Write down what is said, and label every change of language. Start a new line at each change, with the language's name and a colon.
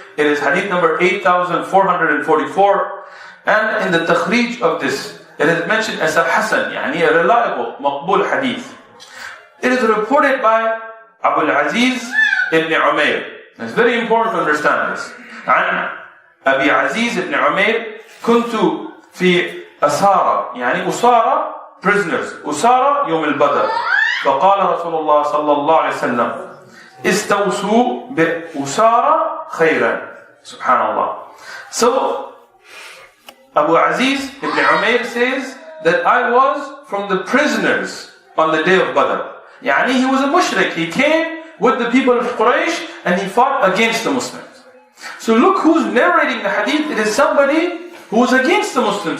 English: It is hadith number 8444. And in the takhrij of this, it is mentioned as a hasan, yani a reliable, maqbul hadith. It is reported by Abu al-Aziz ibn Umayr. It's very important to understand this.
Arabic: عن أبي عزيز ibn Umayr, كنت في أسارة, يعني أسارة, prisoners, أسارة يوم البدر. فقال رسول الله صلى الله عليه وسلم استوصوا بأسارة خيرا. Subhanallah.
English: So Abu Aziz ibn Umayr says that I was from the prisoners on the day of Badr. Yani he was a mushrik. He came with the people of Quraysh and he fought against the Muslims. So look who's narrating the hadith. It is somebody who was against the Muslims.